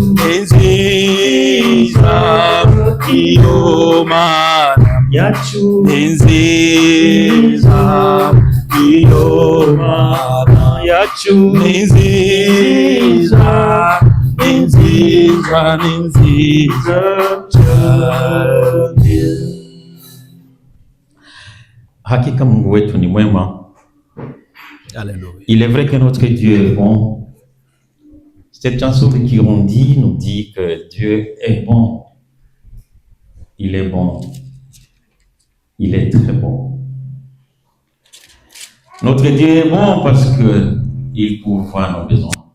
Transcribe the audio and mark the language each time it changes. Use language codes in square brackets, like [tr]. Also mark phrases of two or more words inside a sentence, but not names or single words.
[rn] Ninziza iyo mana yacu, Ninziza iyo mana yacu, Ninziza, Ninziza, Ninziza cyane. [sw] Hakika Mungu wetu ni mwema. [fr] Alléluia. Il est vrai que notre Dieu est bon. Cette chanson de Kirundi nous dit que Dieu est bon. Il est bon. Il est très bon. Notre Dieu est bon parce qu'il pourvoit nos besoins.